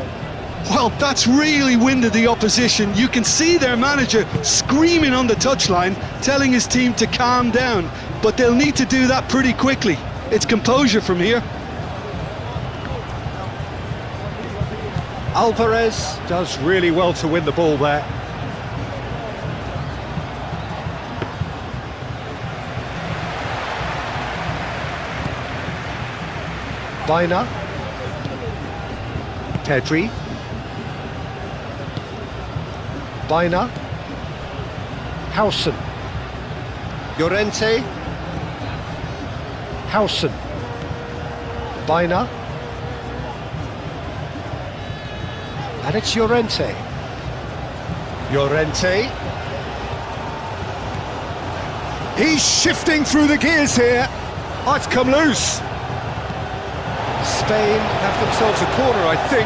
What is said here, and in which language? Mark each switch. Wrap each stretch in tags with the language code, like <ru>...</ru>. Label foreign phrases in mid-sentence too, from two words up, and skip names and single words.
<en>Well, that's really winded the opposition. You can see their manager screaming on the touchline, telling his team to calm down. But they'll need to do that pretty quickly. It's composure from here. Alvarez does really well to win the ball there. Baina. Pedri. Baina. Howson. Llorente. Howson. Baina. And it's Llorente. Llorente. He's shifting through the gears here. Oh, it's come loose. Spain have themselves a corner, I think.</en>